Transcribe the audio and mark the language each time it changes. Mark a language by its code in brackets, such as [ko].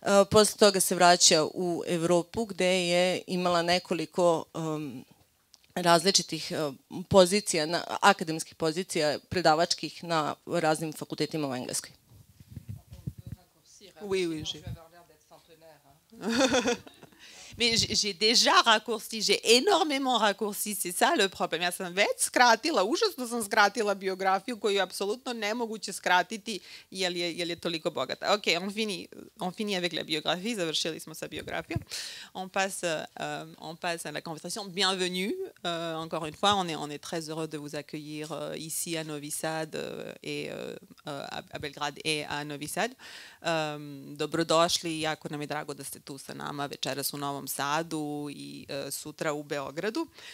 [sr] Posle toga se vraća u Evropu gde je imala nekoliko različitih pozicija, akademskih pozicija, predavačkih na raznim fakultetima u Engleskoj. [fr] Oui, oui, Mais j'ai déjà raccourci, j'ai énormément raccourci, c'est ça le problème. [sr] Ja sam već skratila, užasno sam skratila biografiju koju je apsolutno nemoguće skratiti jer je toliko bogata. [fr] Ok, on finit avec la biographie, [sr] završili smo sa biografijom. [fr] On passe à la conversation. Bienvenue, encore une fois, on est très heureux de vous accueillir ici à Novi Sad et à Belgrade et à Novi Sad. [sr] Dobrodošli, jako nam je drago da ste tu sa nama večeras u Novom Sadu i sutra u Beogradu.